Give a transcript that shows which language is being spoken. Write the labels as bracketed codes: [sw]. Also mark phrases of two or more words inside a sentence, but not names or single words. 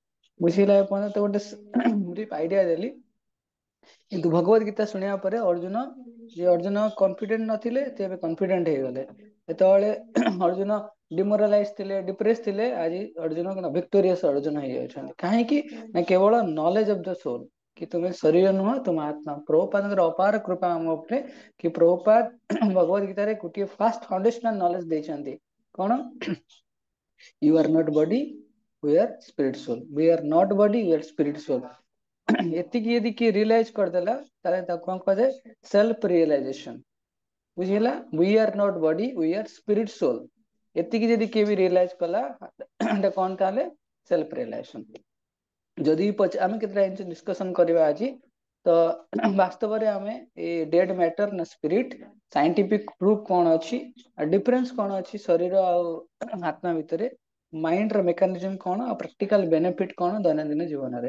[or] ବୁଝିଲା ଏପର୍ଯ୍ୟନ୍ତ ଗୋଟେ ଆଇଡିଆ ଦେଲି, କିନ୍ତୁ ଭଗବତ ଗୀତା ଶୁଣିବା ପରେ ଅର୍ଜୁନ କନଫିଡେଣ୍ଟ ନଥିଲେ ସେ ଏବେ କନଫିଡେଣ୍ଟ ହେଇଗଲେ, ଯେତେବେଳେ ଅର୍ଜୁନ ଡିମୋରାଲାଇଜ ଥିଲେ, ଡିପ୍ରେସ ଥିଲେ, ଆଜି ଅର୍ଜୁନ ଭିକ୍ଟୋରିୟସ ଅର୍ଜୁନ ହେଇଯାଉଛନ୍ତି, କାହିଁକି ନା କେବଳ [en] knowledge of the soul, [or] କି ତୁମେ ଶରୀର ନୁହଁ ତୁମ ଆତ୍ମା, ପ୍ରଭୁପାଦଙ୍କର ଅପାର କୃପା ଆମ ଉପରେ, କି ପ୍ରଭୁପାଦ ଭଗବତ ଗୀତାରେ ଗୋଟିଏ [en] fast foundational knowledge [or] ଦେଇଛନ୍ତି, କଣ? [en] you are not body you are spirit soul, we are not body we are spirit soul. [or] ଏତିକି ଯଦି କିଏ ରିଏଲାଇଜ କରିଦେଲା ତାହେଲେ ତାକୁ କଣ କୁହାଯାଏ, [en] self realization, [or] ବୁଝିହେଲା, [en] we are not body we are spirit soul, [or] ଏତିକି ଯଦି କିଏ ବି ରିଏଲାଇଜ କଲା ଏଟା କଣ ତାହେଲେ [en] self realization. [or] ଯଦି ଆମେ କେତେଟା ଜିନିଷ ଡିସକସନ କରିବା ଆଜି, ତ ବାସ୍ତବରେ ଆମେ ଏ [en] dead matter [or] ନା ସ୍ପିରିଟ, [en] scientific proof [or] କଣ ଅଛି, ଡିଫରେନ୍ସ କଣ ଅଛି ଶରୀର ଆଉ ଆତ୍ମା ଭିତରେ, ମାଇଣ୍ଡ ର ମେକାନିଜମ କଣ, ଆଉ [en] practical benefit [or] କଣ ଦୈନନ୍ଦିନ ଜୀବନରେ।